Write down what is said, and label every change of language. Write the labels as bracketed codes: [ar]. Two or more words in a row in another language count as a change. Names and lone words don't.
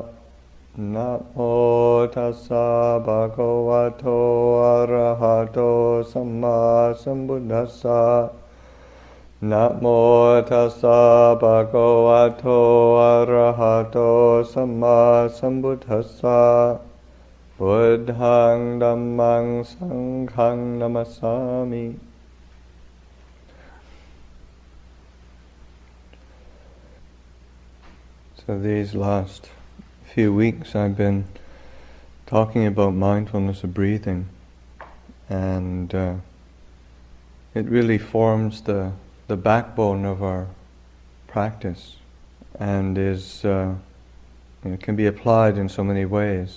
[pi] Namo tassa bhagavato arahato samma sambuddhassa. Namo tassa bhagavato arahato samma sambuddhassa. Buddhang dhammang sanghang namasami. [en] So these last few weeks I've been talking about mindfulness of breathing, and it really forms the backbone of our practice, and is can be applied in so many ways.